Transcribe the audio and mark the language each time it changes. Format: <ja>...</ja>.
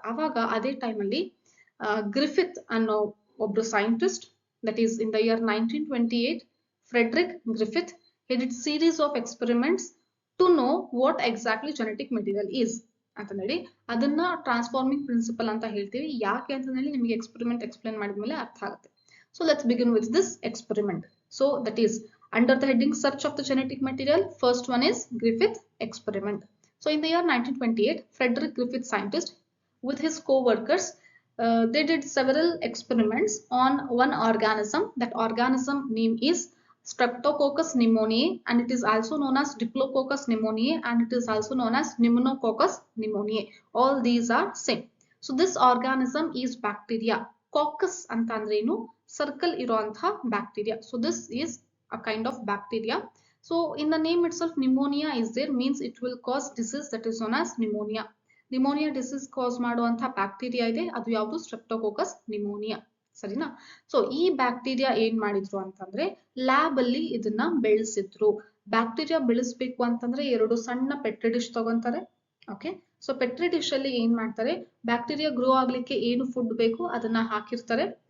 <kn>ಅವಾಗ ಅದೇ ಟೈಮ್ ಅಲ್ಲಿ ಗ್ರಿಫಿತ್ ಅನ್ನೋ ಒಬ್ರು scientist,</kn> <en>that is in the year 1928, Frederick Griffith, he did series of experiments to know what exactly genetic material is</en> <kn>ಅಂತ ಹೇಳಿ. ಅದನ್ನ ಟ್ರಾನ್ಸ್ಫಾರ್ಮಿಂಗ್ ಪ್ರಿನ್ಸಿಪಲ್ ಅಂತ ಹೇಳ್ತೀವಿ. ಯಾಕೆ ಅಂತ ಹೇಳಿ ನಿಮಗೆ ಎಕ್ಸ್ಪೆರಿಮೆಂಟ್ ಎಕ್ಸ್ಪ್ಲೇನ್ ಮಾಡಿದ್ಮೇಲೆ ಅರ್ಥ ಆಗುತ್ತೆ.</kn> <en>So let's begin with this experiment. So that is under the heading search of the genetic material. First one is Griffith experiment. So in the year 1928, Frederick Griffith, scientist, with his co-workers, they did several experiments on one organism. That organism name is Streptococcus pneumoniae, and it is also known as Diplococcus pneumoniae, and it is also known as Pneumococcus pneumoniae. All these are same. So this organism is bacteria.</en> <kn>Coccus anta andre enu circle iruantha bacteria.</kn> <en>So this is a kind of bacteria. So in the name itself pneumonia is there, means it will cause disease that is known as pneumonia. Pneumonia disease cause</en> <kn>ಮಾಡುವಂತ bacteria ಇದೆ, ಅದು ಯಾವುದು? ಸ್ಟ್ರೆಪ್ಟೋಕೋಕಸ್ pneumonia, ಸರಿನಾ? So ಈ bacteria ಏನ್ ಮಾಡಿದ್ರು ಅಂತಂದ್ರೆ lab ಅಲ್ಲಿ ಇದನ್ನ ಬೆಳೆಸಿದ್ರು. ಬ್ಯಾಕ್ಟೀರಿಯಾ ಬೆಳೆಸ್ಬೇಕು ಅಂತಂದ್ರೆ 2 ಸಣ್ಣ ಪೆಟ್ರಿ ಡಿಶ್ ತಗೊಂತಾರೆ. ಓಕೆ, ಸೊ ಪೆಟ್ರಿ ಡಿಶ್ ಅಲ್ಲಿ ಏನ್ ಮಾಡ್ತಾರೆ, ಬ್ಯಾಕ್ಟೀರಿಯಾ ಗ್ರೋ ಆಗ್ಲಿಕ್ಕೆ ಏನು ಫುಡ್ ಬೇಕು ಅದನ್ನ ಹಾಕಿರ್ತಾರೆ.</kn>